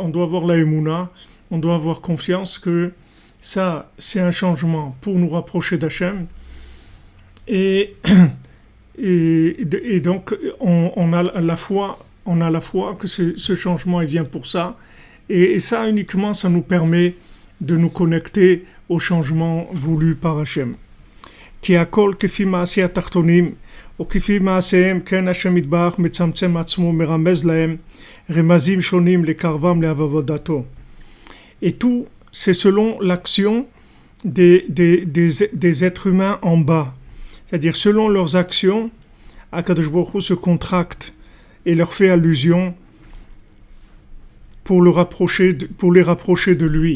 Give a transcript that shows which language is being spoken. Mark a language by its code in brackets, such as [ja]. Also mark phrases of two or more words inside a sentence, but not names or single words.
[fr] On doit avoir la émouna, on doit avoir confiance que ça, c'est un changement pour nous rapprocher d'Hachem. Et, et donc, on a la foi, que ce changement il vient pour ça. Et ça uniquement, ça nous permet de nous connecter au changement voulu par Hachem. [he] כי הכל כפי מעשי התחתונים, או כפי מעשיהם, כן השם יתברך מצמצם עצמו, מרמז להם רמזים שונים לקרבם לעבודתו. [fr] Et tout, c'est selon l'action des êtres humains en bas. C'est-à-dire, selon leurs actions, [he] הקדוש ברוך הוא [fr] se contracte et leur fait allusion pour les rapprocher de lui.